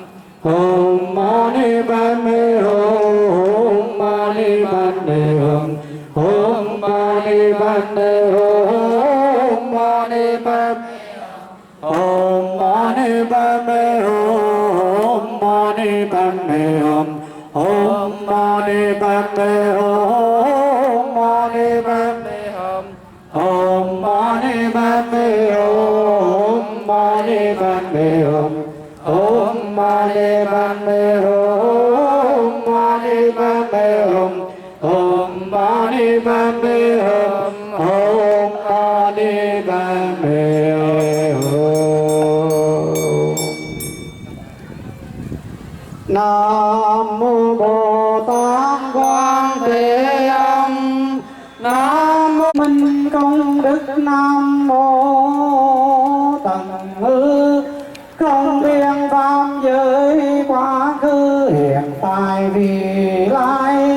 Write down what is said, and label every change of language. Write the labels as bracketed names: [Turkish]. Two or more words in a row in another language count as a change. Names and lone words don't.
[Sanskrit] Om Mani Padme Hum, Mani Padme Hum, Om Mani Padme Hum, Mani Padme Hum, Mani Padme Hum, Mani Padme Hum, Om Mani Padme Hum, Mani Padme Hum, Om Mani Padme Hum, Mani Padme Hum. Om Mani Padme Hum, Mani Padme Hum, Om Mani Padme Hum, Om Mani Padme Hum. [Vietnamese] Nam mô Bồ Tát Quan Thế Âm. Nam mô Minh Công Đức. Nam mô Tần Hư không biên pháp giới quá khứ hiện tại vì lai.